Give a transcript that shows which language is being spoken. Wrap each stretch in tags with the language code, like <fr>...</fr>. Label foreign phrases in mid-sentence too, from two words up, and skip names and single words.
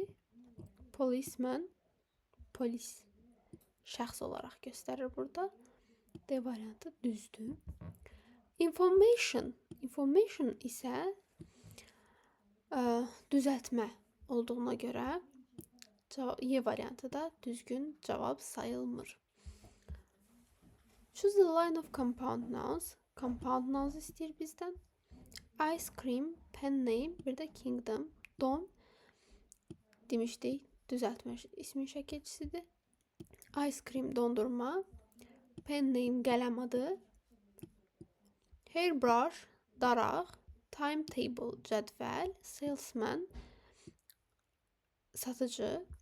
<az>Policeman, polis şəxs olaraq göstərir burada. D variantı düzdür. Information isə düzəltmə olduğuna görə Y variantı da düzgün cavab sayılmır.</az> <en>Choose the line of compound nouns. Compound nouns</en> <az>istəyir bizdən.</az> <en>Ice cream, pen name,</en> <az>bir də kingdom, dom demişdik, düzəltmə ismin şəkilçisidir.</az> <en>Ice cream</en> <az>dondurma,</az> <en>pen name</en> <az>qələm adı, hairbrush daraq, timetable cədvəl, salesman satıcı.</az>